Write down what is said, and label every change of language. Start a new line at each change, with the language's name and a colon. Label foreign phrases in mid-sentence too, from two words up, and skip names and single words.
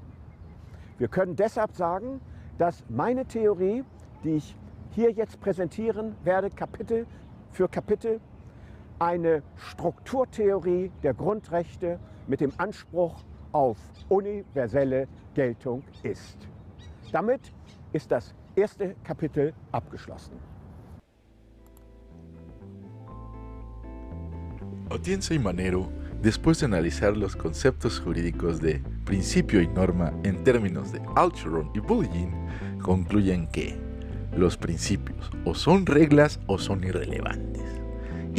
German: Wir können deshalb sagen, dass meine Theorie, die ich hier jetzt präsentieren werde, Kapitel für Kapitel, eine Strukturtheorie der Grundrechte mit dem Anspruch auf universelle Geltung ist. Damit ist das erste Kapitel abgeschlossen.
Spanish: Atienza y Manero, después de analizar los conceptos jurídicos de principio y norma en términos de Altschuron y Bulgin, concluyen que los principios o son reglas o son irrelevantes.